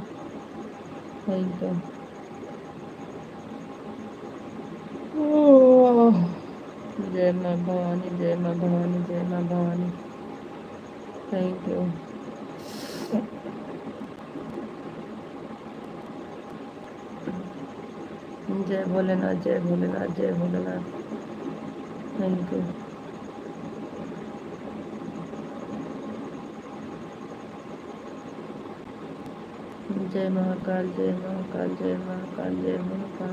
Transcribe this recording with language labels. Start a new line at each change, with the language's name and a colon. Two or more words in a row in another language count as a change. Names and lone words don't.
English: thank you.
Hindi: ओह, जय माँ भवानी, जय माँ भवानी, जय माँ भवानी।
English: thank you.
Hindi: जय भोलेनाथ, जय भोलेनाथ, जय भोलेनाथ।
English: thank you.
Hindi: जय महाकाल, जय महाकाल, जय महाकाल, जय महाकाल।